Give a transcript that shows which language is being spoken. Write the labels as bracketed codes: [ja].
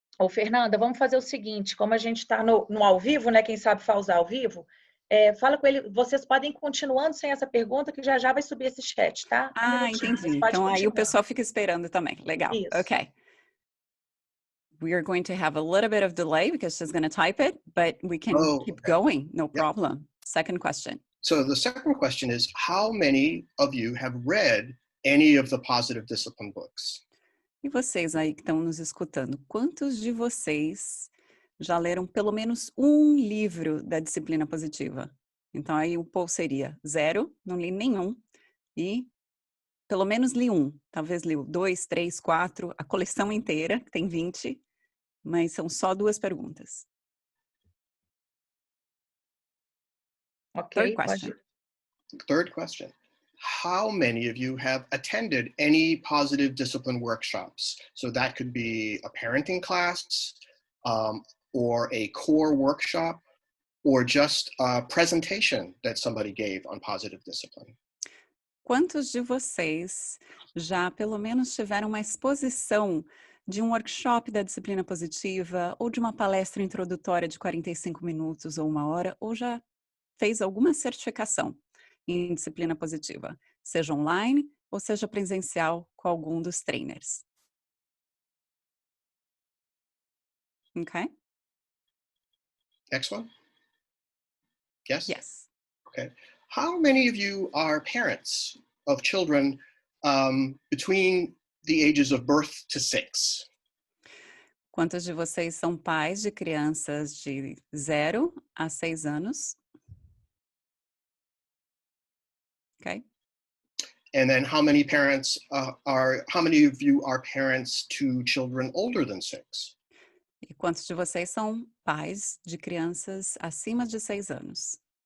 [pt] Fernanda, vamos fazer o seguinte, como a gente está no ao vivo, né? Quem sabe usar ao vivo, fala com ele, vocês podem ir continuando sem essa pergunta, que já vai subir esse chat, tá? Entendi. Então, aí o pessoal fica esperando também. Legal. Isso. [en] Ok. We are going to have a little bit of delay because she's going to type it, but we can keep going. No problem. Second question. So the second question is, how many of you have read any of the positive discipline books? [pt] E vocês aí que estão nos escutando, quantos de vocês já leram pelo menos um livro da disciplina positiva? Então, aí o poll seria 0, não li nenhum, e pelo menos li um. Talvez li 2, 3, 4, a coleção inteira, que tem 20, mas são só 2 perguntas. [en] Ok, Third question. How many of you have attended any positive discipline workshops? So that could be a parenting class, or a core workshop, or just a presentation that somebody gave on positive discipline. [pt] Quantos de vocês já pelo menos tiveram uma exposição de um workshop da disciplina positiva ou de uma palestra introdutória de 45 minutos ou 1 hora, ou já fez alguma certificação em disciplina positiva, seja online ou seja presencial com algum dos trainers. [en] Okay? Next one. Yes? Yes. Okay. How many of you are parents of children between the ages of birth to 6? [pt] Quantos de vocês são pais de crianças de 0 a 6 anos? [en] Okay. And then how many of you are parents to children older than 6? [pt] E quantos de vocês são pais de crianças acima de 6 anos?